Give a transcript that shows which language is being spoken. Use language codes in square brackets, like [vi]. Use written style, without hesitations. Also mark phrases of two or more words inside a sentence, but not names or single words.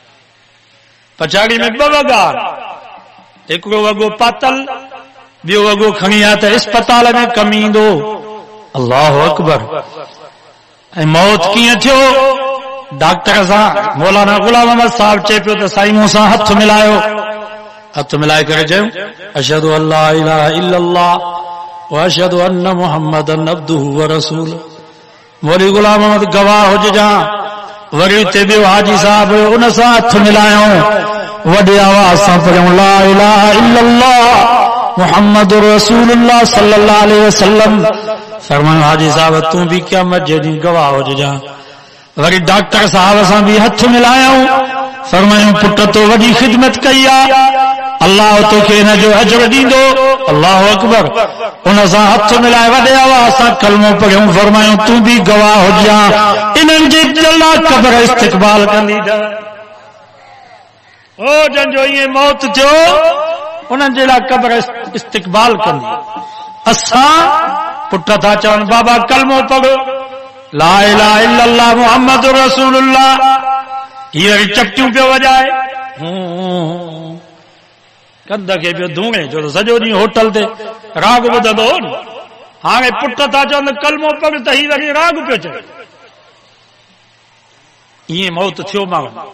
[sd] पछाड़ी में 2 वॻा, हिकिड़ो वॻो पातल, ॿियो वॻो खणी आहे त अस्पताल में कमु ईंदो। [ar] الله أكبر. [sd] ऐं मौत कीअं थियो? डॉक्टर सां मौलाना गुलाम अहमद साहब चए पियो त साईं मूंसां हथ मिलायो। हथ मिलाए करे चयो [ar] أشهد أن لا إله إلا الله وأشهد أن محمدا عبده ورسوله. [sd] मौली गुलाम अहमद गवाह हुजजा। वरी उते ॿियो हाजी साहब हुयो, उन सां हथ मिलायूं, वॾे आवाज़ सां पढ़ियूं [ar] لا إله إلا الله محمد رسول الله صلى الله عليه وسلم. [sd] फरमायो हाजी साहब तूं बि क़यामत जे ॾींहुं गवाह हुजजा। वरी डॉक्टर साहब सां बि हथ मिलायूं, फरमायूं पुट तो वॾी ख़िदमत कई आहे, अल्लाह तोखे हिन जो अजर ॾींदो। [ar] الله أكبر. [sd] उन सां हथ मिलाए वॾे आवाज़ सां कलमो पढ़ियूं, फरमायूं तूं बि गवाह हुजजा, इन्हनि जे दिल क़ब्र इस्तक़बाल कंदी। ओ जंहिंजो ईअं मौत थियो उन्हनि जे लाइ क़ब्र इस्तक़बाल कंदी। असां पुट था चवनि बाबा कलमो पढ़ो [ar] لا إله إلا الله محمد رسول الله, [sd] हीअ वरी चपटियूं पियो वॼाए, कंध खे पियो धूणे, छो त सॼो ॾींहुं होटल ते राग ॿुधंदो हो न। हाणे पुट था चवनि कलमो पढ़ त हीअ वरी राग पियो चए। ईअं मौत थियो माण्हू।